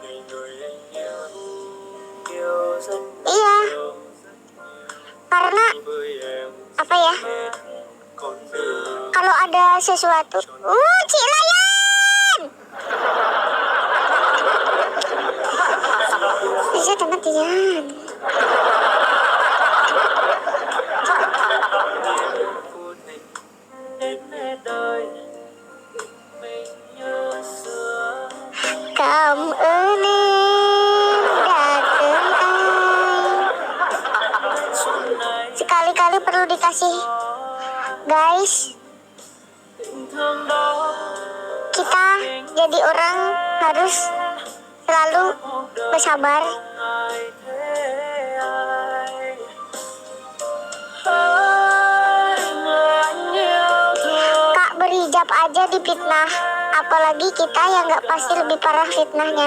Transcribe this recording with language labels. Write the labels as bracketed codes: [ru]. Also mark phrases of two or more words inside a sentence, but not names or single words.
[id] Iya, karena apa ya? Kalau ada sesuatu, Cilayan, bisa teman-teman. [vi] Cảm ơn em đã thương anh. [id] Sekali-kali perlu dikasih, guys. Kita jadi orang harus selalu bersabar. Kak berhijab aja difitnah, apalagi kita yang nggak pasti lebih parah fitnahnya.